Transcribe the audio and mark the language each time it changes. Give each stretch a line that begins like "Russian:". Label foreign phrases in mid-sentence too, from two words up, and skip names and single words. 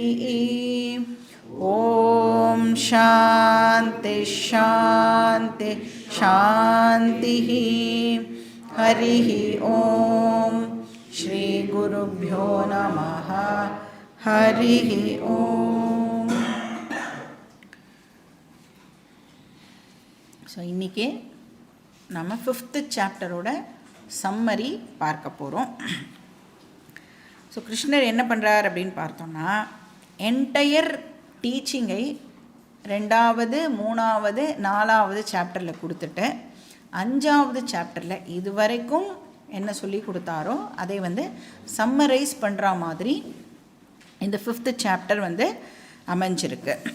Sanskrit: ॐ शान्ति शान्ति शान्तिः। हरिः ॐ श्री गुरुभ्यो नमः। हरिः ॐ।
Tamil: ஸோ இன்றைக்கி நம்ம 5th
English: chapter-ஓட summary
Tamil: பார்க்க போகிறோம். ஸோ கிருஷ்ணர் என்ன பண்ணுறார் அப்படின்னு பார்த்தோம்னா,
English: entire teaching-ஐ
Tamil: 2வது 3வது 4வது சாப்டரில் கொடுத்துட்டு 5வது சாப்டரில் இதுவரைக்கும் என்ன சொல்லி கொடுத்தாரோ அதை சம்மரைஸ் பண்ணுற மாதிரி இந்த 5th சாப்டர் அமைஞ்சிருக்கு.